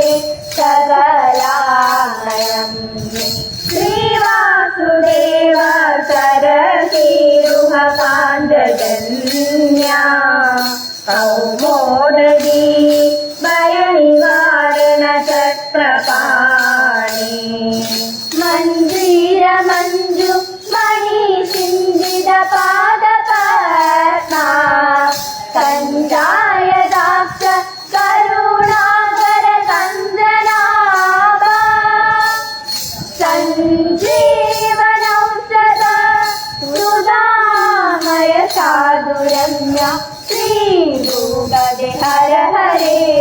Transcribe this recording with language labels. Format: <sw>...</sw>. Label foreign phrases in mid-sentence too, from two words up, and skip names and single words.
<sa>സകലാമയം ശ്രീവാസുദേവ സരസീരുഹപാന്തജന്യാ കൗമോദരീ ഭയനിവാരണ ചക്രപാണി മഞ്ജീര മഞ്ജു पादपद्मा कञ्जायदाक्ष करुणाकर कन्दनाभा सञ्जीवनौषध सुधामय साधुरम्य श्रीभूपते हर हरे</sa>